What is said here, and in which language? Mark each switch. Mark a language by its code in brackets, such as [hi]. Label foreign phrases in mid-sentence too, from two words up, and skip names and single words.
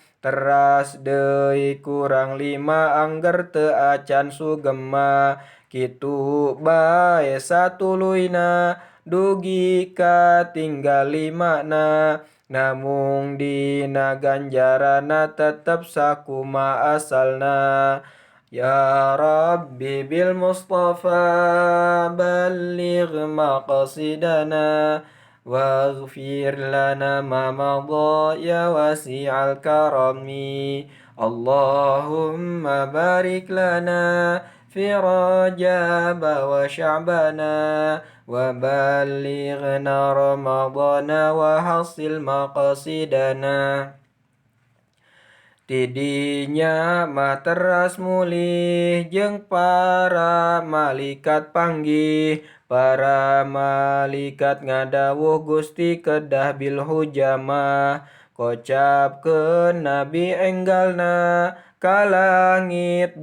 [su] teras deui kurang 5 angger teu acan sugema kitu bae satuluyna dugi katinggal 5 na namung dina ganjarana tetep sakuma asalna. [ar] يا ربي بالمصطفى بلغ مقاصدنا واغفر لنا ما مضى يا واسع الكرم. اللهم بارك لنا في رجب و شعبان و بلغنا رمضان و حصل مقاصدنا. [su] Tidinya mah teras mulih jeung para malaikat panggih. Para malaikat ngadawuh Gusti kedah bil hujamah kocapkeun nabi enggalna ka langit